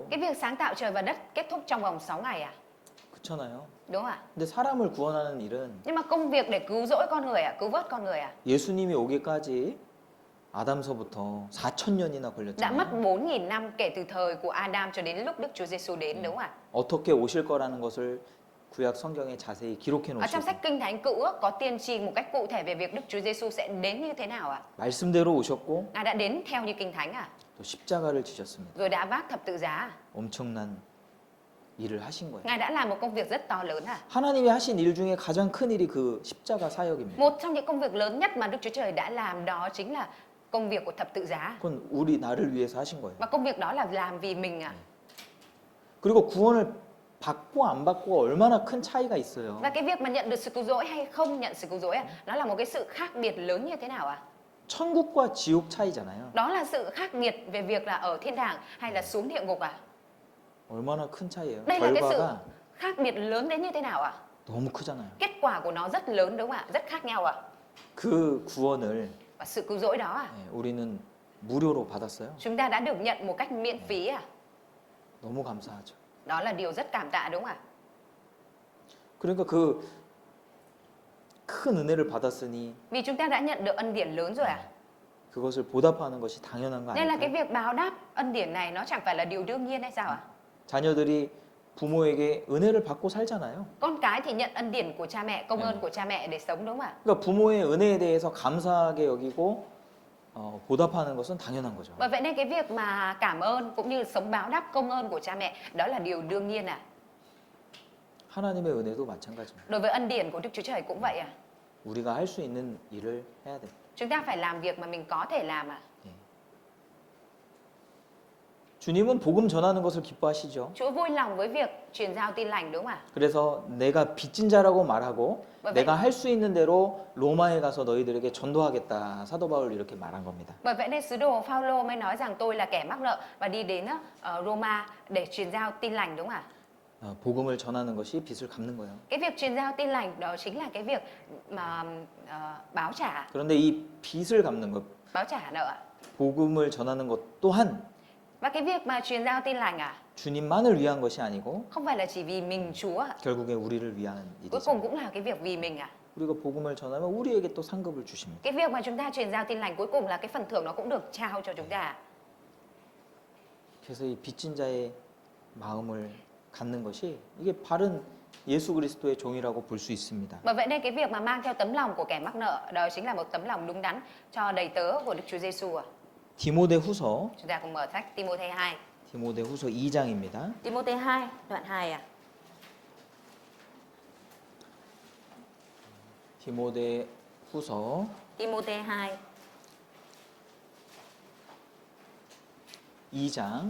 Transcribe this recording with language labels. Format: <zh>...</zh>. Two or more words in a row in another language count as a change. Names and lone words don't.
<vi>Cái việc sáng tạo trời và đất kết thúc trong vòng 6 ngày à?</vi> <ko>그렇잖아요.</ko> <vi>Đúng không ạ?</vi> <ko>근데 사람을 구원하는 일은</ko> <vi>Nhưng mà công việc để cứu rỗi con người à? Cứu vớt con người à?</vi> <ko>예수님이 오기까지 아담서부터 4,000년이나</ko> <vi>Đã</vi> <ko>걸렸잖아요.</ko> <vi>mất 4.000 năm kể từ thời của Adam cho đến lúc Đức Chúa Giêsu đến đúng không ạ?</vi> <ko>어떻게 오실 거라는 것을 구약 성경에 자세히 기록해</ko> <vi>Ở trong</vi> <ko>놓으시고</ko> <vi>sách Kinh Thánh Cựu Ước có tiên tri một cách cụ thể về việc Đức Chúa Giêsu sẽ đến như thế nào ạ?</vi> <ko>말씀대로 오셨고</ko> <vi>Ngài đã đến theo như Kinh Thánh à?</vi> <ko>또 십자가를 지셨습니다.</ko> <vi>Rồi đã vác thập tự giá à?</vi> <ko>엄청난 일을 하신 거예요.</ko> <vi>Ngài đã làm một công việc rất to lớn à?</vi> <ko>하나님이 하신 일 중에 가장 큰 일이 그 십자가 사역입니다.</ko> <vi>Một trong những công việc lớn nhất mà Đức Chúa Trời đã làm đó chính là công việc của thập tự giá.</vi> <ko>그건 우리 나를 위해서 하신 거예요.</ko> <vi>Và công việc đó là làm vì mình à?</vi> <ko>그리고 구원을 받고 안 받고 얼마나 큰 차이가 있어요.</ko> <vi>Và cái việc mà nhận được sự cứu rỗi hay không nhận sự cứu rỗi nó là một cái sự khác biệt lớn như thế nào ạ?</vi> <ko>천국과 지옥 차이잖아요.</ko> <vi>Đó là sự khác biệt về việc là ở thiên đàng hay là xuống địa ngục à?</vi> <ko>얼마나 큰 차이예요.</ko> <vi>Đây là cái sự</vi> <ko>결과가</ko> <vi>khác biệt lớn đến như thế nào ạ?</vi> <ko>너무 크잖아요.</ko> <vi>Kết quả của nó rất lớn đúng không ạ? Rất khác nhau ạ.</vi> <ko>그 구원을</ko> <vi>Và sự cứu rỗi đó à?</vi> <ko>우리는 무료로 받았어요.</ko> <vi>Chúng ta đã được nhận một cách miễn phí à?</vi> <ko>너무 감사하죠.</ko> <vi>Đó là điều rất cảm tạ đúng không ạ?</vi> <ko>그러니까 그 큰 은혜를 받았으니</ko> <vi>Vì chúng ta đã nhận được ân điển lớn rồi à?</vi> <ko>그것을 보답하는 것이 당연한 거</ko> <vi>Nên là cái</vi> <ko>아닐까요?</ko> <vi>việc báo đáp ân điển này nó chẳng phải là điều đương nhiên hay sao ạ?</vi> <ko>자녀들이 부모에게 은혜를 받고 살잖아요.</ko> <vi>Con cái thì nhận ân điển của cha mẹ, công ơn của cha mẹ để sống đúng không ạ?</vi> <ko>그러니까 부모의 은혜에 대해서 감사하게 여기고 보답하는 것은 당연한 거죠.</ko> <vi>Bởi vậy nên cái việc mà cảm ơn cũng như sống báo đáp công ơn của cha mẹ đó là điều đương nhiên à?</vi> <ko>하나님의 은혜도 마찬가지입니다.</ko> <vi>Đối với ân điển của Đức Chúa Trời cũng vậy à?</vi> <ko>우리가 할 수 있는 일을 해야 돼.</ko> <vi>Chúng ta phải làm việc mà mình có thể làm à?</vi> <ko>주님은 복음 전하는 것을 기뻐하시죠.</ko> <vi>Chúa vui lòng với việc truyền giao tin lành đúng không ạ?</vi> <ko>그래서 내가 빚진 자라고 말하고</ko> <vi>Bởi vậy,</vi> <ko>내가 할 수 있는 대로 로마에 가서 너희들에게 전도하겠다. 사도 바울 이렇게 말한 겁니다.</ko> <vi>bởi vậy nên sứ đồ Phaolô mới nói rằng tôi là kẻ mắc nợ và đi đến Roma để truyền giao tin lành đúng không ạ?</vi> <ko>복음을 전하는 것이 빚을 갚는 거예요.</ko> <vi>Cái việc truyền giao tin lành đó chính là cái việc mà báo trả</vi> <ko>그런데 이 빚을 갚는 것,</ko> <vi>nợ ạ.</vi> <ko>복음을 전하는 것 또한</ko> <vi>Và cái việc mà truyền giao tin lành</vi> <ko>주님만을 위한 것이 아니고</ko> <vi>không phải là chỉ vì mình Chúa ạ.</vi> <ko>결국에 우리를 위한</ko> <vi>Cuối</vi> <ko>일이죠.</ko> <vi>cùng cũng là cái việc vì mình ạ.</vi> <ko>우리가 복음을 전하면 우리에게 또 상급을 주십니다.</ko> <vi>Cái việc mà chúng ta truyền giao tin lành cuối cùng là cái phần thưởng nó cũng được trao cho chúng ta.</vi> <ko>그래서 이 빚진 자의 마음을 갖는 것이 이게 바른 예수 그리스도의 종이라고 볼 수 있습니다.</ko> <vi>Bởi vậy nên cái việc mà mang theo tấm lòng của kẻ mắc nợ đó chính là một tấm lòng đúng đắn cho đầy tớ của Đức Chúa Giêsu ạ.</vi> <ko>디모데후서</ko> <vi>Chúng ta cùng mở sách Timôthê 2.</vi> <ko>디모데후서 2장입니다.</ko> <vi>Timôthê 2 đoạn 2 ạ.</vi> <ko>디모데후서</ko> <vi>Timôthê 2</vi> <ko>2장</ko>